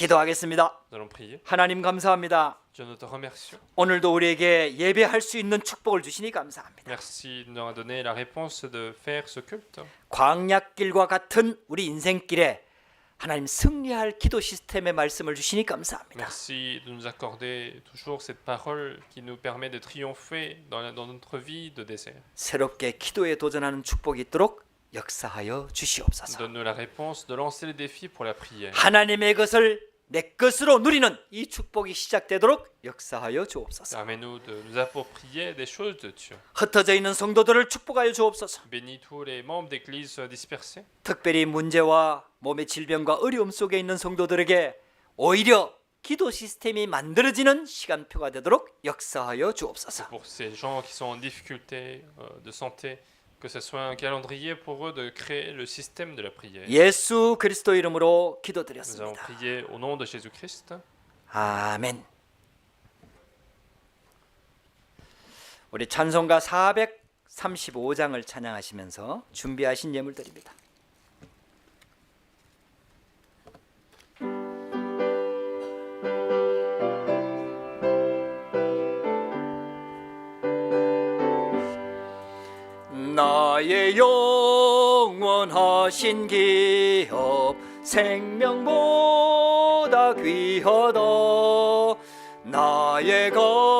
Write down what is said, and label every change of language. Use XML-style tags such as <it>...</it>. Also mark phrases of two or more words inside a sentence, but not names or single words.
<ko>기도하겠습니다.</ko> <fr>Nous allons prier.</fr> <ko>하나님 감사합니다.</ko> <fr>Dieu, nous te remercions.</fr> <ko>오늘도 우리에게 예배할 수 있는 축복을 주시니 감사합니다.</ko> <fr>Merci de nous avoir donné la réponse de faire ce culte.</fr> <ko>광야길과 같은 우리 인생길에 하나님 승리할 기도 시스템의 말씀을 주시니 감사합니다.</ko> <fr>Merci de nous accorder toujours cette parole qui nous permet de triompher dans notre vie de désert.</fr> <ko>새롭게 기도에 도전하는 축복이 있도록 역사하여 주시옵소서.</ko> <fr>Donne-nous la réponse de lancer les défis pour la prière.</fr> <ko>하나님의 것을 내 것으로 누리는 이 축복이 시작되도록 역사하여 주옵소서.</ko> <fr>Permets-nous de nous approprier des choses de Dieu.</fr> <ko>흩어져 있는 성도들을 축복하여 주옵소서.</ko> <fr>Bénis tous les membres d'église dispersés.</fr> <ko>특별히 문제와 몸의 질병과 어려움 속에 있는 성도들에게 오히려 기도 시스템이 만들어지는 시간표가 되도록 역사하여 주옵소서.</ko> <fr>Pour ces gens qui sont en difficulté de santé, que ce soit un calendrier pour eux de créer le système de la prière.</fr> <ko>예수 그리스도 이름으로</ko> <fr>Nous avons</fr> <ko>기도드렸습니다.</ko> <fr>prié au nom de Jésus-Christ.</fr> <ko>아멘. 우리 찬송가 435장을 찬양하시면서 준비하신 예물들입니다. 나의 영원하신 기업 생명보다 귀하다 나의 것</ko>